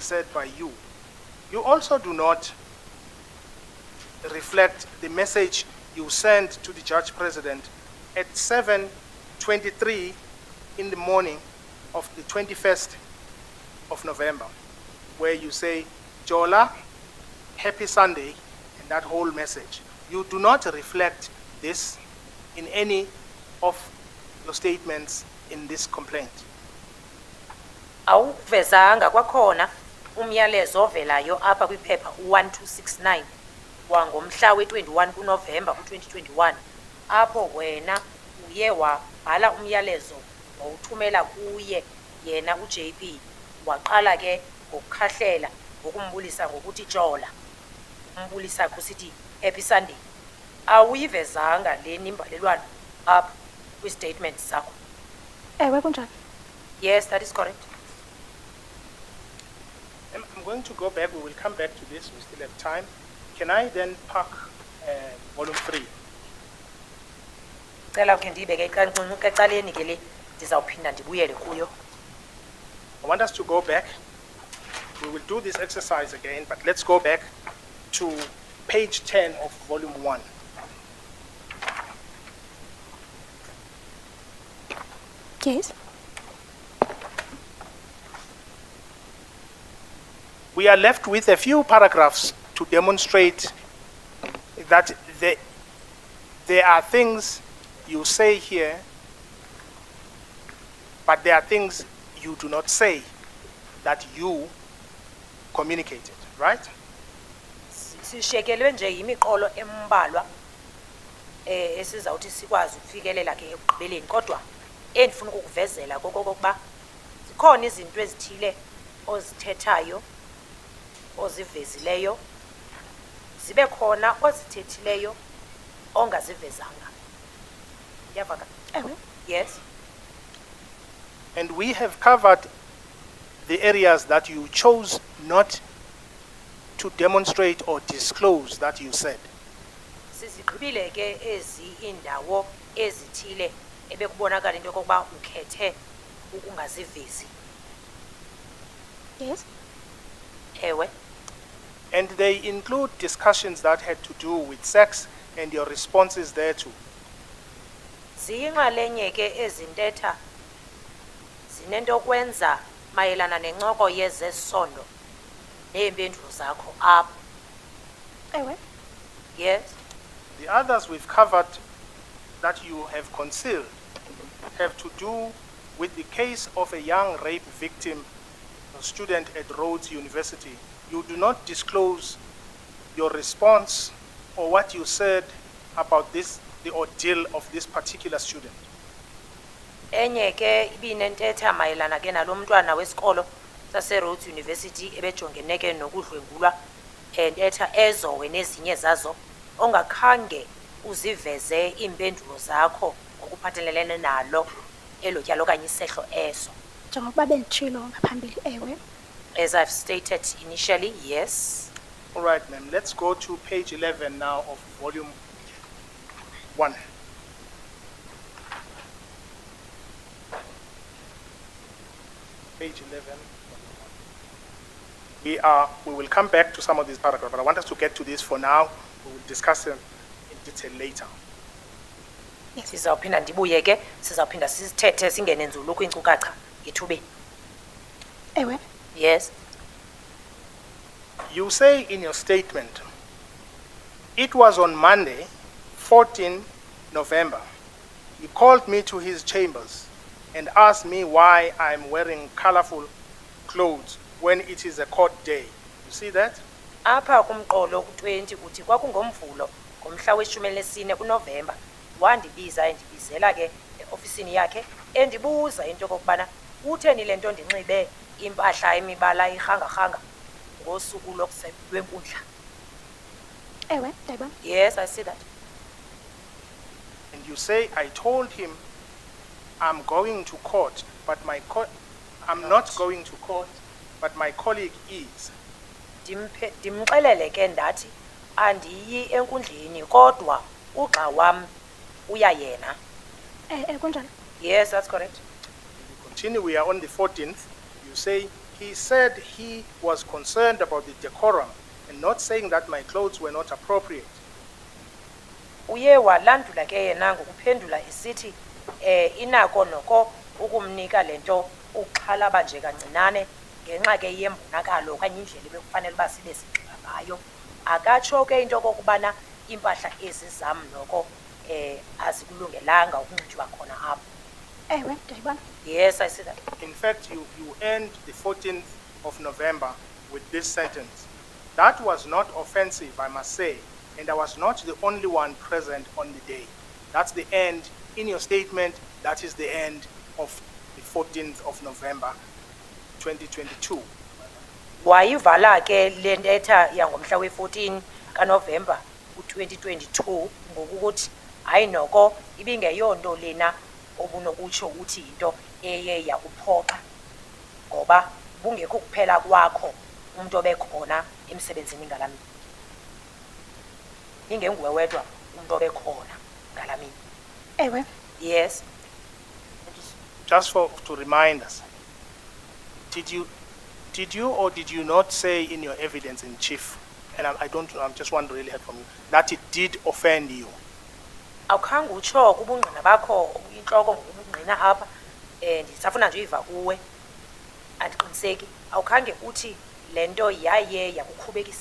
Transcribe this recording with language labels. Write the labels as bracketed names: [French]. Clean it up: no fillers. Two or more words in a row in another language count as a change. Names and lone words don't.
[English] said by you, you also do not reflect the message you sent to the Judge President at 7:23 in the morning of the 21st of November, where you say, Jola, happy Sunday, and that whole message. You do not reflect this in any of your statements in this complaint. [Xhosa] Awuvezanga kwakhona umyalezo ovelayo apha kwiphepha 1269 wangomhla we-21 kuNovemba ku-2021 apho wena uye wabhala umyalezo wawuthumela kuye yena uJP waqala ke ngokukhahlela ngokumbulisa ngokuthi Jola umbulisa kusithi [English] happy Sunday. [Xhosa] Awuyivezanga le nimbalelwano apha kwi-statements zakho? Ewe kunjalo. [English] Yes, that is correct. I'm going to go back. We will come back to this. We still have time. Can I then park volume 3? [Xhosa] Cela ukhe ndiyibeke ecaleni ke le ndizawuphinda ndibuyele kuyo. [English] I want us to go back. We will do this exercise again, but let's go back to page 10 of volume 1. Yes. We are left with a few paragraphs to demonstrate that there are things you say here, but there are things you do not say that you communicated, right? [Xhosa] Sishekelwe nje yimiqolo embalwa esizawuthi sikwazi ukufikelela ke ekugqibeleni kodwa endifuna ukukuvezela kokokuba zikhona izinto ezithile ozithethayo ozivezileyo zibe khona ozithethileyo ongazivezanga Yavaka? Ewe. [English] Yes. And we have covered the areas that you chose not to demonstrate or disclose that you said. [Xhosa] Sizigqibile ke ezi indawo ezithile ebekubonakala into yokokuba ukhethe ukungazivezi. [English] Yes. [Xhosa] Ewe. [English] And they include discussions that had to do with sex and your responses thereto. [Xhosa] Ziyinxalenye ke ezintetha zinento okwenza mayelana nencoko yezesondo neempendulo zakho apho. Ewe. [English] Yes. The others we've covered that you have concealed have to do with the case of a young rape victim, a student at Rhodes University. You do not disclose your response or what you said about this, the ordeal of this particular student. [Xhosa] Enye ke ibinentetha mayelana ke nalo mntwana wesikolo sase Rhodes University ebejongene ke nokudlwengulwa entetha ezo wenezinye zazo ongakhange uziveze impendulo zakho ngokuphathelene nalo elo tyalo okanye isehlo eso. Njengokuba benditshilo ngaphambili, ewe. [English] As I've stated initially, yes. All right, ma'am, let's go to page 11 now of volume 1. Page 11. We will come back to some of these paragraphs, but I want us to get to this for now. We will discuss them in detail later. [Xhosa] Sizawuphinda ndibuye ke sizawuphinda sisithethe singene nzulu kwinkcukacha yethubeni. Ewe. [English] Yes. You say in your statement, it was on Monday, 14 November. He called me to his chambers and asked me why I'm wearing colorful clothes when it is a court day. You see that? [Xhosa] Apha kumqolo ku-20 kuthi kwakungomvulo ngomhla we-14 kuNovemba wandibiza endibizela ke eofisini yakhe endibuza into okokubana utheni le nto ndinxibe impahla emibala irhanga-rhanga ngosuku lwenkundla. Ewe, ndayibona. [English] Yes, I see that. And you say, I told him I'm going to court, but I'm not going to court, but my colleague is. [Xhosa] Ndimxelele ke ndathi andiyi enkundleni kodwa ugxa wam uya yena. Kunjalo. [English] Yes, that's correct. We continue, we are on the 14th. You say, he said he was concerned about the decorum and not saying that my clothes were not appropriate. [Xhosa] Uye walandula ke yena ngokuphendula esithi inako noko ukumnika lento uxhalaba nje kancinane ngenxa ke yembonakalo okanye indlela ebekufanele uba sibe sinxiba ngayo. Akatsho ke into okokubana impahla ezi zam noko azikulungelanga ukunxitywa khona apho. Ewe, ndayibona. [English] Yes, I see that. In fact, you end the 14th of November with this sentence. That was not offensive, I must say, and I was not the only one present on the day. That's the end in your statement. That is the end of the 14th of November, 2022. [Xhosa] Wayivala ke le ntetha yangomhla we-14 kaNovemba ku-2022 ngokuthi hayi noko ibingeyonto lena obunokutsho ukuthi into eye yakuphoxa ngoba bungekho kuphela kwakho umuntu obekhona emsebenzini ngalamini. Ingenguwe wedwa umuntu obekhona ngalamini. Ewe. [English] Yes. Just to remind us, did you or did you not say in your evidence in chief, and I'm just want to really hear from you, that it did offend you? [Xhosa] Awukhange utsho kubungqina bakho intloko ngobungqina apha ndisafuna nje uyiva kuwe andiqiniseki awukhange uthi le nto yaye yakukhubekisa.